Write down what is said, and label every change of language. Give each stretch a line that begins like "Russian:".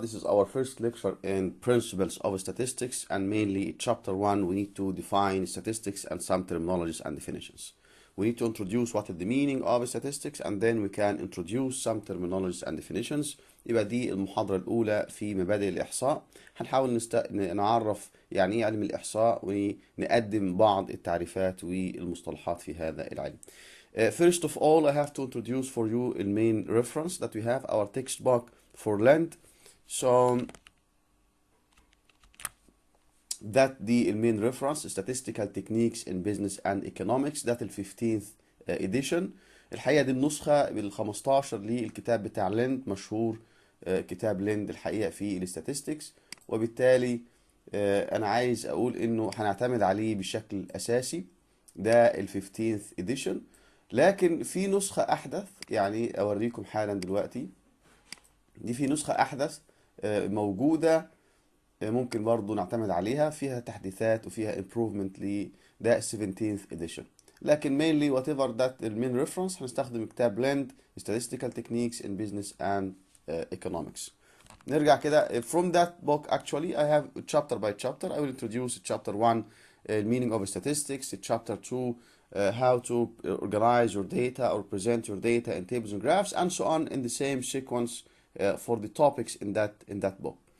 English: This is our first lecture in Principles of Statistics, and mainly Chapter 1 we need to define statistics and some terminologies and definitions. We need to introduce what is the meaning of statistics, and then we can introduce some terminologies and definitions.
Arabic: يبقى دي المحاضرة الأولى في مبادئ الإحصاء. هنحاول نعرف يعني إيه علم الإحصاء ونقدم بعض التعريفات والمصطلحات في هذا العلم.
English: First of all, I have to introduce for you the main reference that we have, our textbook for length. So that the main reference statistical techniques in business and economics that ال 15th edition.
Arabic: الحقيقة دي النسخة بال 15 للكتاب بتاع ليند، مشهور كتاب ليند الحقيقة في الاستاتستكس، وبالتالي أنا عايز أقول إنه هنعتمد عليه بشكل أساسي. ده ال 15th edition، لكن في نسخة أحدث، يعني أوريكم حالا دلوقتي. دي في نسخة أحدث موجودة، ممكن برضو نعتمد عليها، فيها تحديثات وفيها improvement لده 17th edition. لكن
English: mainly whatever that the main reference
Arabic: هنستخدم كتاب
English: blend statistical techniques in business and economics.
Arabic: نرجع كده.
English: From that book actually I have chapter by chapter. I will introduce chapter 1 meaning of statistics, chapter 2 how to organize your data or present your data in tables and graphs, and so on in the same sequence for the topics in that book.